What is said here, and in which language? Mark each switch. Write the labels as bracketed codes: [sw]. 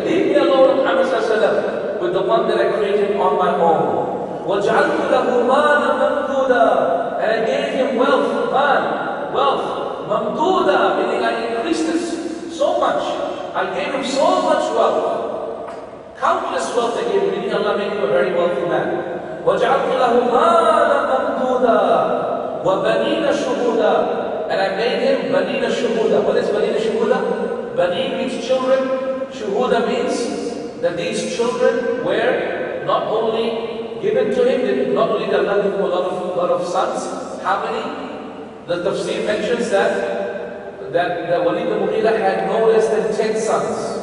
[en] Leave me alone, Muhammad sallallahu alaihi wasallam, with the one that I created on my own. [ar] وَجَعَلْتُ لَهُ مَالًا مَمْدُودًا. [en] And I gave him wealth, wealth. Mamduda, meaning I increased it so much. I gave him so much wealth. Countless wealth I gave him, meaning Allah made him a very wealthy man. [ar] وَجَعَلْتُ لَهُ مَالًا مَمْدُودًا وَبَنِينَ شُهُودًا. [en] And I made him [ar] بَنِينَ شُهُودًا. [en] What is [ar] بَنِينَ شُهُودًا? [en] Bani means children. Shuhuda means that these children were not only given to him, not only did Allah give him a lot of sons. How many? The tafsir mentions that Walid ibn Mughira had no less than 10 sons.